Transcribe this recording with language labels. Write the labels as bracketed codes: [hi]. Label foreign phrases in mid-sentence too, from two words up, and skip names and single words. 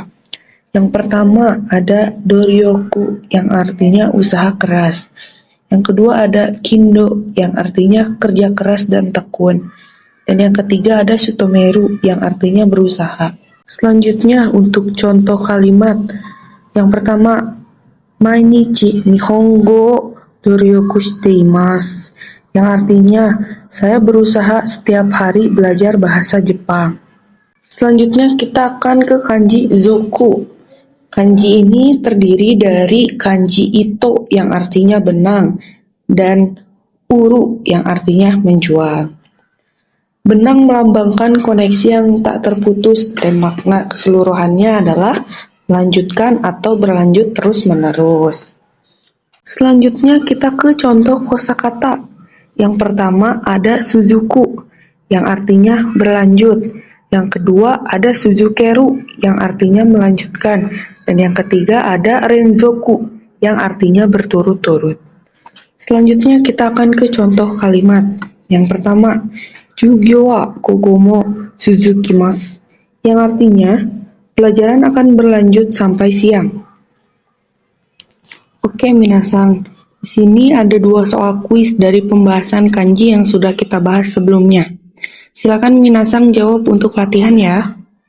[id] Yang pertama ada doryoku yang artinya usaha keras. Yang kedua ada kindo yang artinya kerja keras dan tekun. Dan yang ketiga ada sutomeru yang artinya berusaha. Selanjutnya untuk contoh kalimat. Yang pertama, [ja] 毎日日本語努力しています. [id] Yang artinya, saya berusaha setiap hari belajar bahasa Jepang. Selanjutnya kita akan ke kanji zoku. Kanji ini terdiri dari kanji ito yang artinya benang dan uru yang artinya menjual. Benang melambangkan koneksi yang tak terputus dan makna keseluruhannya adalah melanjutkan atau berlanjut terus-menerus. Selanjutnya kita ke contoh kosakata. Yang pertama ada suzuku yang artinya berlanjut. Yang kedua ada suzukeru yang artinya melanjutkan. Dan yang ketiga ada renzoku yang artinya berturut-turut. Selanjutnya kita akan ke contoh kalimat. Yang pertama, [ja] 授業は午後まで続きます, [id] yang artinya pelajaran akan berlanjut sampai siang. Oke, minasang. Di sini ada 2 soal kuis dari pembahasan kanji yang sudah kita bahas sebelumnya. Silakan minasang jawab untuk latihan ya.